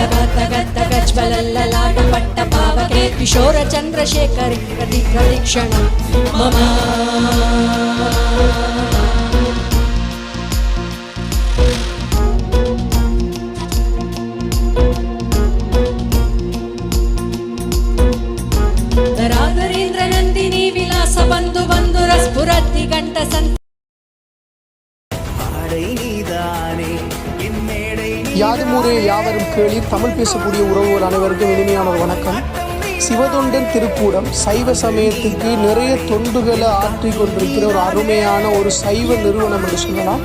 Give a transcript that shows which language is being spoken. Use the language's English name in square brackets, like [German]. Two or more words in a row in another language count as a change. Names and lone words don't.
[Sanskrit] तगतगज्ज्वलल्ललाटपट्टपावके किशोरचन्द्रशेखरे प्रतिक्षणं मम धराधरेन्द्रनन्दिनी विलासबन्धु बन्धुरस्फुरति कण्ठसन् [Tamil] யாதுமூரே யாவரும் கேளீர். தமிழ் பேசக்கூடிய உறவுகள் அனைவருக்கும் இனிமையான வணக்கம். சிவதொண்டன் திருக்கூடம் சைவ சமயத்துக்கு நிறைய தொண்டுகளை ஆற்றி கொண்டிருக்கிற ஒரு அருமையான ஒரு சைவ நிறுவனம் என்று சொல்லலாம்.